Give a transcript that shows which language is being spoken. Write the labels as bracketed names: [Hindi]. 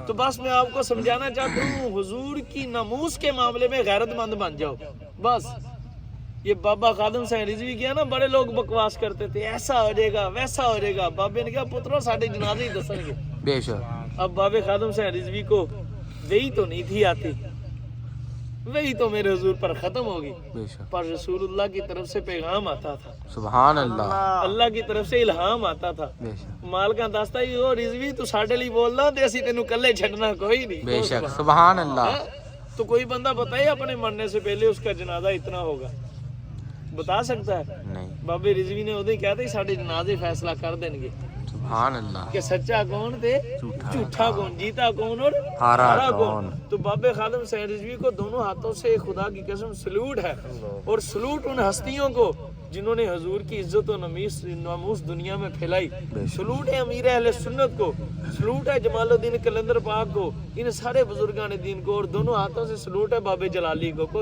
[Urdu] تو بس میں آپ کو سمجھانا چاہتا ہوں، حضور کی ناموس کے معاملے میں غیرت مند بن جاؤ بس۔ یہ بابا خادم صاحب رضوی کیا نا، بڑے لوگ بکواس کرتے تھے ایسا ہو جائے گا ویسا ہو جائے گا، بابے نے کہا [Punjabi] پترو ساڈے جنازے ہی دسن گے۔ [Urdu] بے شک، اب بابے خادم صاحب رضوی کو وہی تو نہیں تھی آتی، وہی تو میرے حضور پر ختم ہوگی، بے شک، پر رسول اللہ کی طرف سے پیغام آتا تھا، سبحان اللہ، اللہ کی طرف سے الہام آتا تھا، بے شک، [Punjabi] مالکاں دستا ہی او رضوی تو ساڈے لیے بولنا تے اسی تینوں کلے چھڈنا کوئی نہیں۔ [Urdu] بے شک، سبحان اللہ، تو کوئی بندہ بتائے اپنے مرنے سے پہلے اس کا جنازہ اتنا ہوگا، بتا سکتا ہے؟ نہیں، بابے رضوی نے ادھے کہتے ساڈے جنازے فیصلہ کر دیں گے سبحان اللہ، کہ سچا کون تے جھوٹا کون، جیتا کون اور ہارا کون۔ تو بابے خادم صاحب رضوی کو دونوں ہاتھوں سے خدا کی قسم سلوٹ ہے، اور سلوٹ ان ہستیوں کو جنہوں نے حضور کی عزت و ناموس دنیا میں پھیلائی، سلوٹ ہے امیر اہل سنت کو، سلوٹ ہے جمال الدین قلندر پاک کو، ان سارے بزرگان دین کو، اور دونوں ہاتھوں سے سلوٹ ہے بابے جلالی کو